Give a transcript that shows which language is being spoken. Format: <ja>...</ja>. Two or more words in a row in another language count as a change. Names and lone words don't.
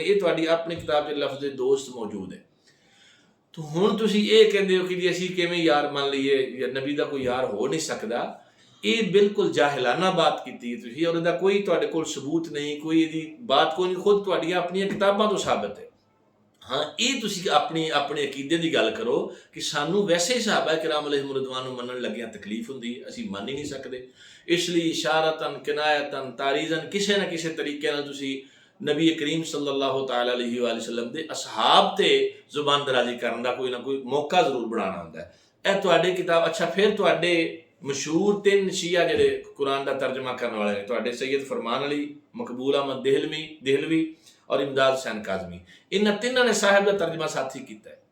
<pa>یہ تہاڈی اپنی کتاب کے لفظ دوست موجود ہے۔ تو ہن تسیں یہ کہتے ہو کہ جی اسیں کیویں یار من لئے، یا نبی کا کوئی یار ہو نہیں سکتا، یہ بالکل جاہلانہ بات کی تسیں، اور ایہدا کوئی تہاڈے کول ثبوت نہیں، کوئی ایہدی بات کوئی نہیں، خود تہاڈیاں اپنیاں کتاباں توں ثابت ہے. ہاں، یہ تسیں اپنی اپنے عقیدے کی گل کرو کہ سانوں ویسے ہی صحابہ کرام</pa> <ar>عليهم الرضوان</ar> <pa>منن لگیاں تکلیف ہندی، اسیں من ہی نہیں سکتے. اس لیے اشارتاً کنایتاً تعریضاً کسی نہ کسی طریقے نال تسیں نبی کریم</pa> <ar>صلى الله تعالى عليه وسلم</ar> <pa>دے اصحاب تے زبان درازی کرن دا کوئی نہ کوئی موقع ضرور بنانا ہندا ہے. یہ تہاڈی کتاب. اچھا، پھر تہاڈے مشہور 3 شیعہ جہڑے قرآن کا ترجمہ کرنے والے ہیں، تہاڈے سید فرمان علی، مقبول احمد دہلوی اور امداد حسین کاظمی، انہاں تنہاں نے صاحب کا ترجمہ ساتھی کیا ہے.</pa>